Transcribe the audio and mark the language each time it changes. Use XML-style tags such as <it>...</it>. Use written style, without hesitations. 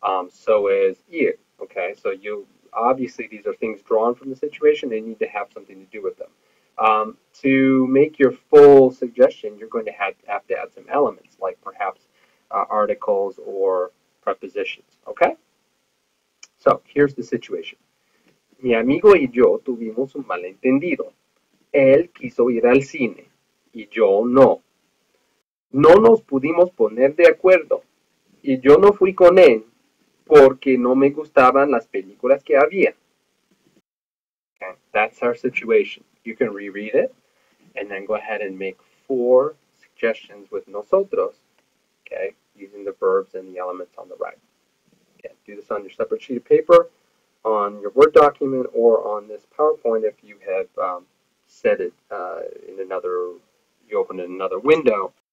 <en>So is ir, okay? So obviously, these are things drawn from the situation. They need to have something to do with them. To make your full suggestion, you're going to have to add some elements, like perhaps articles or prepositions, okay? So, here's the situation.</en> <es>Mi amigo y yo tuvimos un malentendido. Él quiso ir al cine y yo no. No nos pudimos poner de acuerdo y yo no fui con él porque no me gustaban las películas que había.</es> <en>Okay, that's our situation. You can reread it and then go ahead and make four suggestions with nosotros, okay, using the verbs and the elements on the right. Okay, do this on your separate sheet of paper, on your Word document, or on this PowerPoint if you have set it you open in another window.</en>